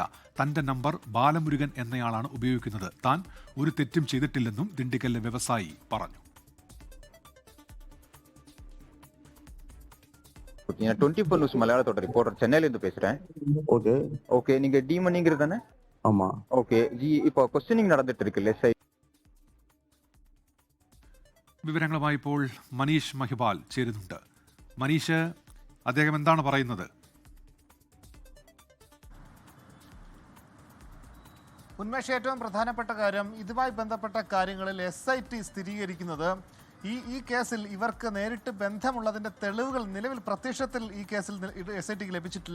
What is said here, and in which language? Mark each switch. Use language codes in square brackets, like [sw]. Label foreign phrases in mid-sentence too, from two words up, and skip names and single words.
[ml] തന്റെ നമ്പർ ബാലമുരുകൻ എന്നയാളാണ് ഉപയോഗിക്കുന്നത്. താൻ ഒരു തെറ്റും ചെയ്തിട്ടില്ലെന്നും ദിണ്ടിഗലിലെ വ്യവസായി പറഞ്ഞു. [ta] 24 நியூஸ் மலையாளத்தோட ரிப்போர்ட்டர் சென்னையில இருந்து பேசுறேன். ஓகே நீங்க டி மணிங்கிறது தானே? ஆமா. ஓகே ஜி, இப்போ க்வெஸ்டினிங் நடந்திட்டு இருக்குல்ல SIT. [ml] വിവരങ്ങളുമായി ഇപ്പോൾ മനീഷ് മഹിപാൽ ചേരുന്നുണ്ട്. മനീഷ്, അദ്ദേഹം എന്താണ് പറയുന്നത്? ഉന്മേഷ്, ഏറ്റവും പ്രധാനപ്പെട്ട കാര്യം ഇതുമായി ബന്ധപ്പെട്ട കാര്യങ്ങളിൽ SIT സ്ഥിരീകരിക്കുന്നത് ഈ കേസിൽ ഇവർക്ക് നേരിട്ട് ബന്ധമുള്ളതിൻ്റെ തെളിവുകൾ നിലവിൽ പ്രത്യക്ഷത്തിൽ ഈ കേസിൽ SITക്ക് ലഭിച്ചിട്ടില്ല.